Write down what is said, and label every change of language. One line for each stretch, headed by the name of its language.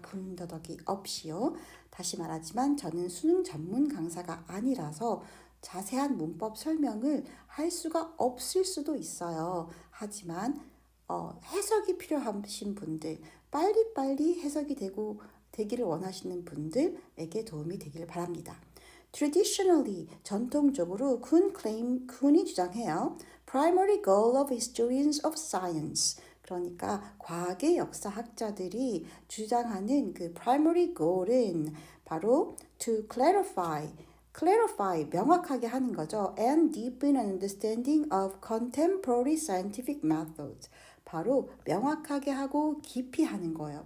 Korean: 군더더기 없이요. 다시 말하지만 저는 수능 전문 강사가 아니라서 자세한 문법 설명을 할 수가 없을 수도 있어요. 하지만 해석이 필요하신 분들, 빨리빨리 해석이 되기를 원하시는 분들에게 도움이 되기를 바랍니다.
English: Traditionally,
Korean: 전통적으로 쿤이 주장해요.
English: Primary goal of historians of science.
Korean: 그러니까 과학의 역사학자들이 주장하는 그 primary goal은 바로
English: to clarify,
Korean: 명확하게 하는 거죠.
English: And deepen understanding of contemporary scientific methods.
Korean: 바로 명확하게 하고 깊이 하는 거예요.